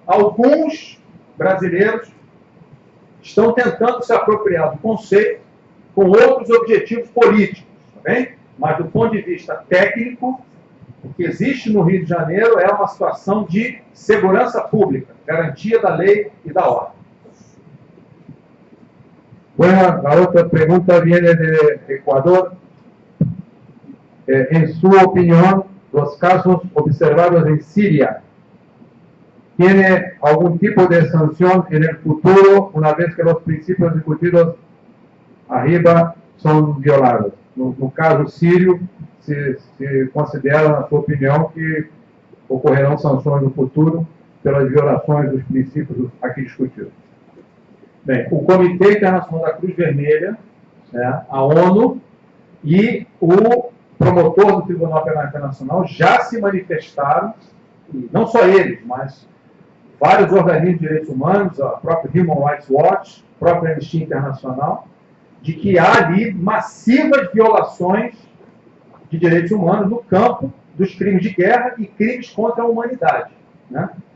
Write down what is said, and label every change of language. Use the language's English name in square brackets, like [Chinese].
[Portuguese] Alguns brasileiros estão tentando se apropriar do conceito com outros objetivos políticos, tá bem? Mas do ponto de vista técnico, o que existe no Rio de Janeiro é uma situação de segurança pública, garantia da lei e da ordem. [Spanish] Bueno, la otra pregunta viene de Ecuador. En su opinión, los casos observados en Siria, ¿tiene algún tipo de sanción en el futuro una vez que los principios discutidos [Portuguese] arriba são violadas. No caso sírio, se considera, na sua opinião, que ocorrerão sanções no futuro pelas violações dos princípios aqui discutidos. Bem, o Comitê Internacional da Cruz Vermelha, né, a ONU e o promotor do Tribunal Penal Internacional já se manifestaram, e não só eles, mas vários organismos de direitos humanos, a própria Human Rights Watch, a própria Anistia Internacional, de que há ali massivas violações de direitos humanos no campo dos crimes de guerra e crimes contra a humanidade, né?